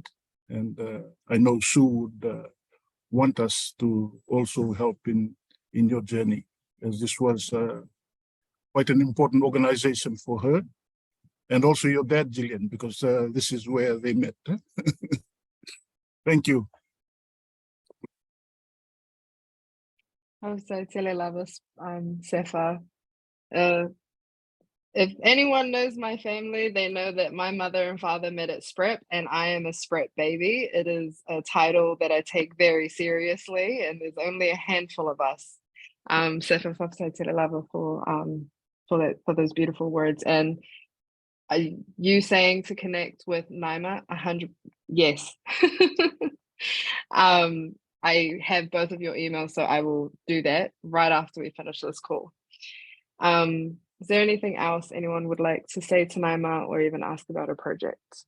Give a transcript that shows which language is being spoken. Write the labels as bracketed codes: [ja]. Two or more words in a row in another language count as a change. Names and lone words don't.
[en] And I know Sue would want us to also help in your journey, as this was quite an important organization for her. And also your dad, Gillian, because this is where they met. Thank you. So [sm] tele lavas, [en] Sefa. If anyone knows my family, they know that my mother and father met at SPREP, and I am a SPREP baby. It is a title that I take very seriously, and there's only a handful of us. Sefa [sm] Fafsa tele lava [en] for those beautiful words. And you saying to connect with Naima, 100, yes. I have both of your emails, so I will do that right after we finish this call. Is there anything else anyone would like to say to Naima or even ask about her project?